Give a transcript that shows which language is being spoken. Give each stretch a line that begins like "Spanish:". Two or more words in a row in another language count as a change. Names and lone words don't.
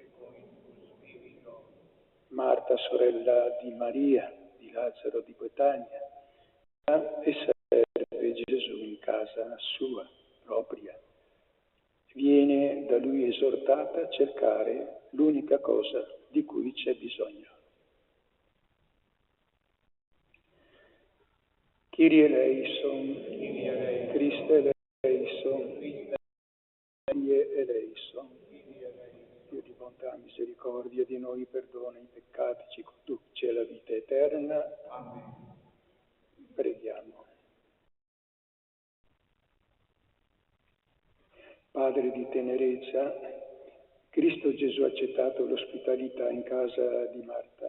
Italian: Marta, sorella di Maria, di Lazzaro di Betania, e serve Gesù in casa sua propria. Viene da lui esortata a cercare l'unica cosa di cui c'è bisogno.
Greek: Κύριε ελέησον, Χριστέ ελέησον, Κύριε ελέησον.
Italian: Dio di bontà, misericordia di noi, perdona i peccati, ci conduce alla vita eterna. Amen. Preghiamo. Padre di tenerezza, Cristo Gesù ha accettato l'ospitalità in casa di Marta.